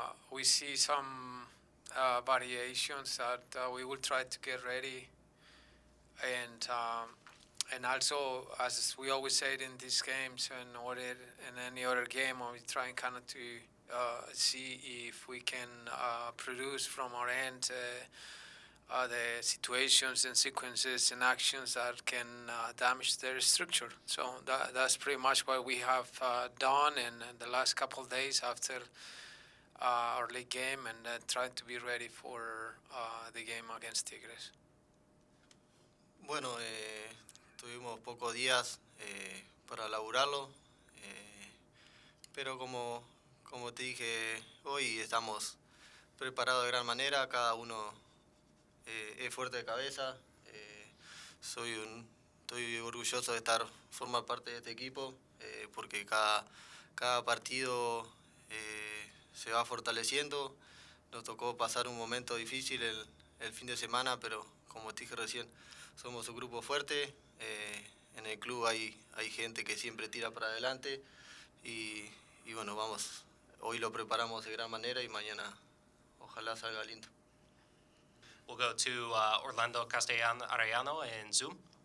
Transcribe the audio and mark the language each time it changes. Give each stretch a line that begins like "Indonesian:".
English: We see some variations that we will try to get ready, and also, as we always say in these games and in any other game, we try kind of to see if we can produce from our end the situations and sequences and actions that can damage their structure. So that's pretty much what we have done in the last couple of days after our league game, and trying to be ready for the game against Tigres.
Spanish: Bueno, tuvimos pocos días para laburarlo, pero como te dije hoy, estamos preparados de gran manera, cada uno es fuerte de cabeza. Estoy orgulloso de formar parte de este equipo, porque cada partido se va fortaleciendo. Nos tocó pasar un momento difícil el fin de semana, pero como te dije recién, somos un grupo fuerte. En el club hay gente que siempre tira para adelante y bueno, hoy lo preparamos de gran manera y mañana ojalá salga lindo.
English: We'll go to Orlando Castellano in Zoom.